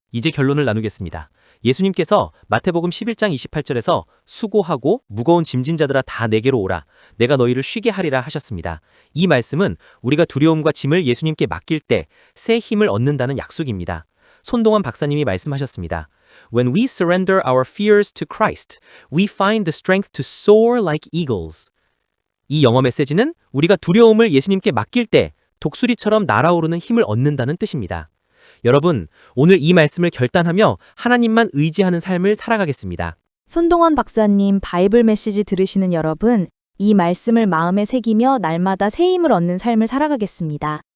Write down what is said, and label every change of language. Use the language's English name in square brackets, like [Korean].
[Korean] 이제 결론을 나누겠습니다. 예수님께서 마태복음 11장 28절에서 수고하고 무거운 짐진 자들아 다 내게로 오라. 내가 너희를 쉬게 하리라 하셨습니다. 이 말씀은 우리가 두려움과 짐을 예수님께 맡길 때 새 힘을 얻는다는 약속입니다. 손동원 박사님이 말씀하셨습니다. [English] When we surrender our fears to Christ, we find the strength to soar like eagles. [Korean] 이 영어 메시지는 우리가 두려움을 예수님께 맡길 때 독수리처럼 날아오르는 힘을 얻는다는 뜻입니다. 여러분, 오늘 이 말씀을 결단하며 하나님만 의지하는 삶을 살아가겠습니다. 손동원 박사님 바이블 메시지 들으시는 여러분, 이 말씀을 마음에 새기며 날마다 새 힘을 얻는 삶을 살아가겠습니다.